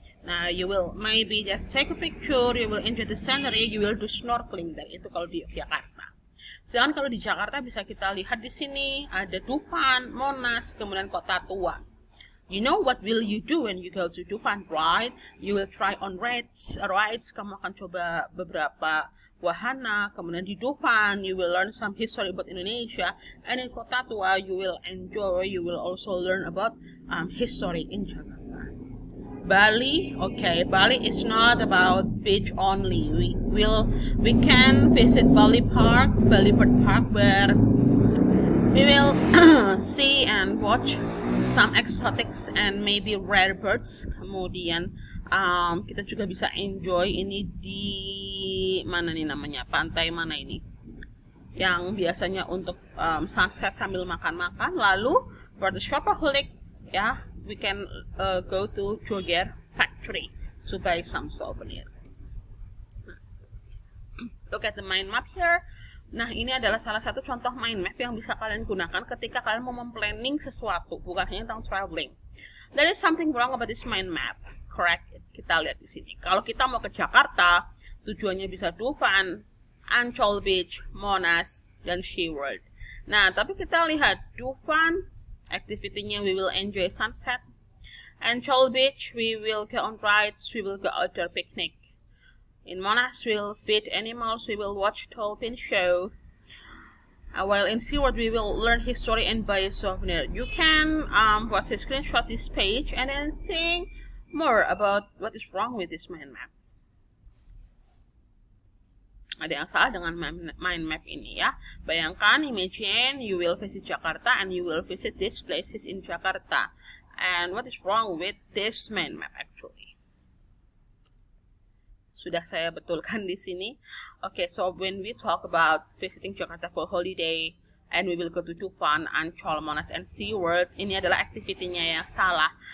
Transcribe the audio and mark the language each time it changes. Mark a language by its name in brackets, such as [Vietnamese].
[English] Now you will maybe just take a picture, you will enjoy the scenery, you will do snorkeling there. [Indonesian] Itu kalau di Yogyakarta. Sedangkan kalau di Jakarta bisa kita lihat di sini ada Dufan, Monas, kemudian Kota Tua. [English] You know what will you do when you go to Dufan, right? You will try on rides. [Indonesian] Kamu akan coba beberapa wahana. Kemudian di Dufan, [English] you will learn some history about Indonesia. And in Kota Tua, you will enjoy. You will also learn about history in Jakarta. Bali, okay. Bali is not about beach only. We can visit Bali Park, where we will see and watch some exotics and maybe rare birds. [Indonesian] Kemudian kita juga bisa enjoy ini di mana nih namanya, pantai mana ini yang biasanya untuk sunset sambil makan-makan. [English] Lalu for the shopaholic, ya, we can go to Joger Factory to buy some souvenir. Look at the mind map here. [Indonesian] Nah, ini adalah salah satu contoh mind map yang bisa kalian gunakan ketika kalian mau memplanning sesuatu, bukan hanya tentang traveling. [English] There is something wrong about this mind map, correct? [Indonesian] Kita lihat di sini. Kalau kita mau ke Jakarta, tujuannya bisa Dufan, Ancol Beach, Monas, dan SeaWorld. Nah, tapi kita lihat Dufan, activity-nya [English] we will enjoy sunset. Ancol Beach, we will go on rides, we will go outdoor picnic. In Monas, we'll feed animals, we will watch dolphin show. While in SeaWorld, we will learn history and buy a souvenir. You can screenshot this page and then think more about what is wrong with this mind map. [Indonesian] Ada yang salah dengan mind map ini, ya. Bayangkan, [English] imagine you will visit Jakarta and you will visit these places in Jakarta. And what is wrong with this mind map actually? [Indonesian] Sudah saya betulkan di sini. [English] Okay, so when we talk about visiting Jakarta for holiday and we will go to Dufan, Ancol, Monas, and SeaWorld, [Indonesian] ini adalah aktivitinya yang salah.